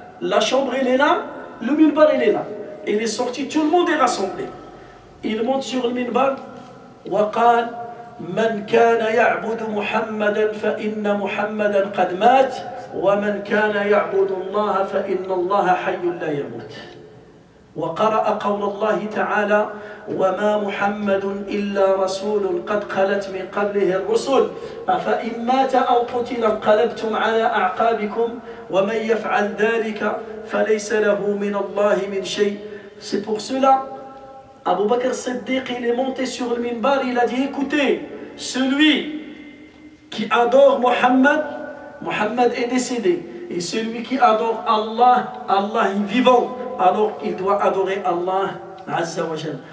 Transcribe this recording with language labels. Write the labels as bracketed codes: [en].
[fr] La chambre elle est là, le minbar il est là. Il est sorti, tout le monde est rassemblé. Il monte sur le minbar. [ar] وقال من كان يعبد محمدا فإن محمدا قد مات ومن كان يعبد الله فإن الله حي لا يموت. وقرأ قول الله تعالى وما محمد إلا رسول قد خلت من قبله الرسل أفإن مات أو قتل انقلبتم على أعقابكم ومن يفعل ذلك فليس له من الله من شيء. [fr] C'est pour cela Abu Bakr Siddiq il est monté sur le minbar, il a dit écoutez, celui qui adore Mohammed, Mohammed est décédé, et celui qui adore Allah, Allah est vivant, alors il doit adorer Allah Azza wa Jal.